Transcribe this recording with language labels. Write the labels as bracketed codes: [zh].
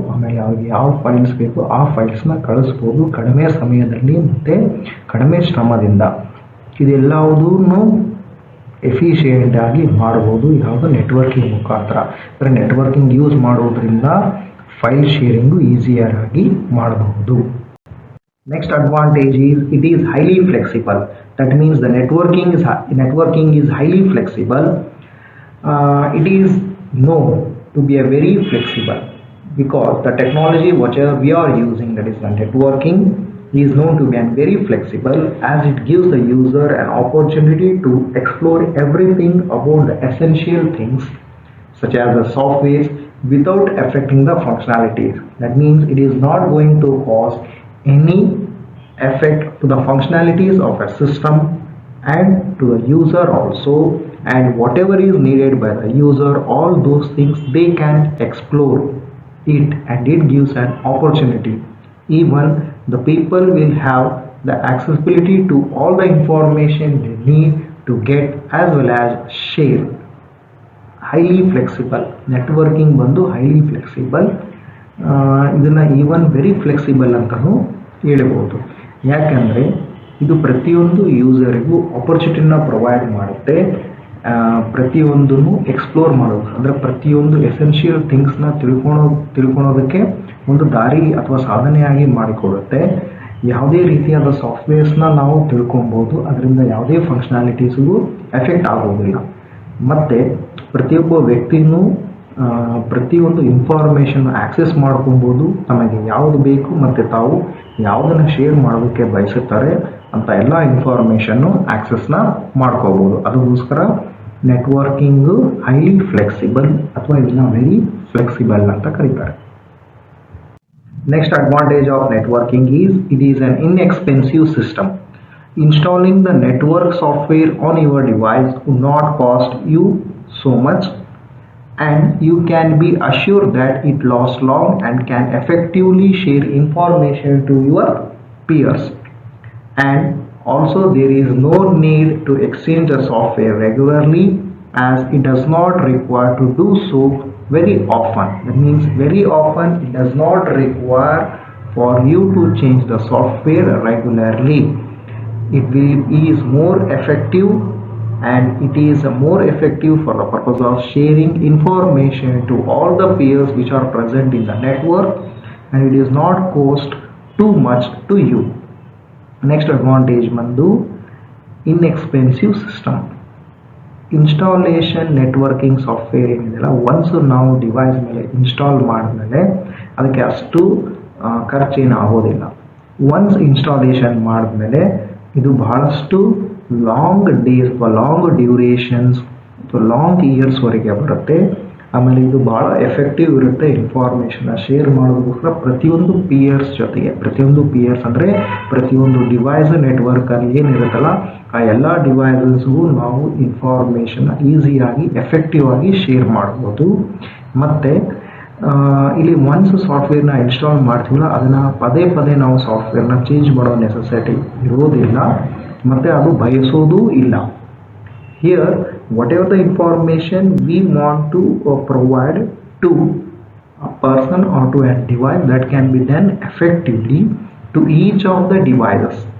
[kn] ಆಮೇಲೆ ಅವ್ರಿಗೆ ಯಾವ ಫೈಲ್ಸ್ ಬೇಕು ಆ ಫೈಲ್ಸ್ನ ಕಳಿಸ್ಬೋದು ಕಡಿಮೆ ಸಮಯದಲ್ಲಿ ಮತ್ತು ಕಡಿಮೆ ಶ್ರಮದಿಂದ. ಇದೆಲ್ಲವುದೂ ಎಫಿಷಿಯೆಂಟಾಗಿ ಮಾಡ್ಬೋದು ಯಾವುದು ನೆಟ್ವರ್ಕಿಂಗ್ ಮುಖಾಂತರ. ಅಂದರೆ ನೆಟ್ವರ್ಕಿಂಗ್ ಯೂಸ್ ಮಾಡೋದ್ರಿಂದ ಫೈಲ್ ಶೇರಿಂಗು ಈಸಿಯರ್ ಆಗಿ ಮಾಡಬಹುದು. [en] Next advantage is it is highly flexible. That means the networking is highly flexible. It is known to be a very flexible because the technology whatever we are using, that is the networking, is known to be very flexible as it gives the user an opportunity to explore everything about the essential things such as the softwares without affecting the functionalities. That means it is not going to cause any effect to the functionalities of a system and to the user also. and whatever is needed by the user, all those things they can explore it, and it gives an opportunity. Even the people will have the accessibility to all the information they need to get as well as share. [kn] Highly flexible networking ಬಂದು highly flexible, ಇದನ್ನು even very flexible ಅಂತಲೂ ಹೇಳ್ಬೋದು. ಯಾಕಂದರೆ ಇದು ಪ್ರತಿಯೊಂದು ಯೂಸರಿಗೂ ಆಪರ್ಚುನಿಟಿನ provide ಮಾಡುತ್ತೆ. ಪ್ರತಿಯೊಂದನ್ನು explore ಮಾಡೋದು ಅಂದರೆ ಪ್ರತಿಯೊಂದು ಎಸೆನ್ಷಿಯಲ್ ಥಿಂಗ್ಸ್ನ ತಿಳ್ಕೊಳೋದಕ್ಕೆ ಒಂದು ದಾರಿ ಅಥವಾ ಸಾಧನೆಯಾಗಿ ಮಾಡಿಕೊಡುತ್ತೆ. ಯಾವುದೇ ರೀತಿಯಾದ ಸಾಫ್ಟ್ವೇರ್ಸ್ನ ನಾವು ತಿಳ್ಕೊಬೋದು, ಅದರಿಂದ ಯಾವುದೇ ಫಂಕ್ಷನಾಲಿಟೀಸ್ಗೂ ಎಫೆಕ್ಟ್ ಆಗೋದಿಲ್ಲ. ಮತ್ತು ಪ್ರತಿಯೊಬ್ಬ ವ್ಯಕ್ತಿಯೂ ಪ್ರತಿಯೊಂದು ಇನ್ಫಾರ್ಮೇಷನ್ ಆಕ್ಸೆಸ್ ಮಾಡ್ಕೊಬೋದು, ತಮಗೆ ಯಾವುದು ಬೇಕು ಮತ್ತು ತಾವು ಯಾವುದನ್ನು ಶೇರ್ ಮಾಡೋದಕ್ಕೆ ಬಯಸುತ್ತಾರೆ ಅಂತ ಎಲ್ಲ ಇನ್ಫಾರ್ಮೇಷನ್ನು ಆಕ್ಸೆಸ್ನ ಮಾಡ್ಕೋಬೋದು. ಅದಕ್ಕೋಸ್ಕರ ನೆಟ್ವರ್ಕಿಂಗು ಹೈಲಿ ಫ್ಲೆಕ್ಸಿಬಲ್ ಅಥವಾ ಇದನ್ನು ವೆರಿ ಫ್ಲೆಕ್ಸಿಬಲ್ ಅಂತ ಕರೀತಾರೆ. [en] Next advantage of networking is it is an inexpensive system. Installing the network software on your device would not cost you so much, and you can be assured that it lasts long and can effectively share information to your peers. And also there is no need to exchange the software regularly, as it does not require to do so very often. That means very often it does not require for you to change the software regularly. It is more effective, and it is more effective for the purpose of sharing information to all the peers which are present in the network, and it is not cost too much to you. Next advantage mandu inexpensive system. [kn] Installation networking software ಏನಿದೆಯಲ್ಲ, once ನಾವು device ಮೇಲೆ install ಮಾಡಿದ್ಮೇಲೆ ಅದಕ್ಕೆ ಅಷ್ಟು ಖರ್ಚೇನು ಆಗೋದಿಲ್ಲ. Once installation ಮಾಡಿದ್ಮೇಲೆ ಇದು ಬಹಳಷ್ಟು ಲಾಂಗ್ ಡೇಸ್ ಅಥವಾ ಲಾಂಗ್ ಡ್ಯೂರೇಷನ್ಸ್ ಅಥವಾ ಲಾಂಗ್ ಇಯರ್ಸ್ವರೆಗೆ ಬರುತ್ತೆ. ಆಮೇಲೆ ಇದು ಭಾಳ ಎಫೆಕ್ಟಿವ್ ಇರುತ್ತೆ ಇನ್ಫಾರ್ಮೇಷನ್ನ ಶೇರ್ ಮಾಡೋದಕ್ಕೋಸ್ಕರ ಪ್ರತಿಯೊಂದು ಪಿಯರ್ಸ್ ಜೊತೆಗೆ. ಪ್ರತಿಯೊಂದು ಪಿಯರ್ಸ್ ಅಂದರೆ ಪ್ರತಿಯೊಂದು ಡಿವೈಸ್ ನೆಟ್ವರ್ಕಲ್ಲಿ ಏನಿರುತ್ತಲ್ಲ ಆ ಎಲ್ಲ ಡಿವೈಸಸ್ಗೂ ನಾವು ಇನ್ಫಾರ್ಮೇಷನ್ನ ಈಸಿಯಾಗಿ ಎಫೆಕ್ಟಿವ್ ಆಗಿ ಶೇರ್ ಮಾಡ್ಬೋದು. ಮತ್ತು ಇಲ್ಲಿ ಒನ್ಸ್ ಸಾಫ್ಟ್ವೇರ್ನ ಇನ್ಸ್ಟಾಲ್ ಮಾಡ್ತೀವಲ್ಲ, ಅದನ್ನು ಪದೇ ಪದೇ ನಾವು ಸಾಫ್ಟ್ವೇರ್ನ ಚೇಂಜ್ ಮಾಡೋ ನೆಸೆಸಿಟಿ ಇರೋದಿಲ್ಲ ಮತ್ತು ಅದು ಬಯಸೋದೂ ಇಲ್ಲ. [en] Here, whatever the information we want to provide to a person or to a device, that can be done effectively to each of the devices.